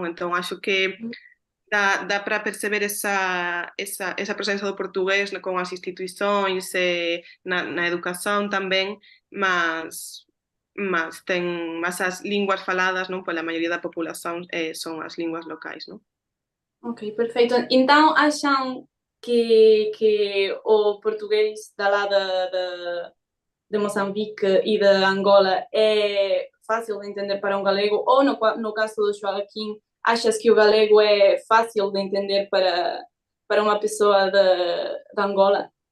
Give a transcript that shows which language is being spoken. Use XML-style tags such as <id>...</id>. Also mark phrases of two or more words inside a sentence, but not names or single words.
<gl>Entón, acho que dá para perceber esa presenza do portugués con as instituições, na educación tamén, mas as linguas faladas, non, pola maioría da populación son as linguas locais, non?</gl> <pt>Ok, perfeito. Então, acham que o português da lá de Moçambique e de Angola é fácil de entender para um galego? Ou, no caso do Joaquim, achas que o galego é fácil de entender para uma pessoa de Angola?</pt>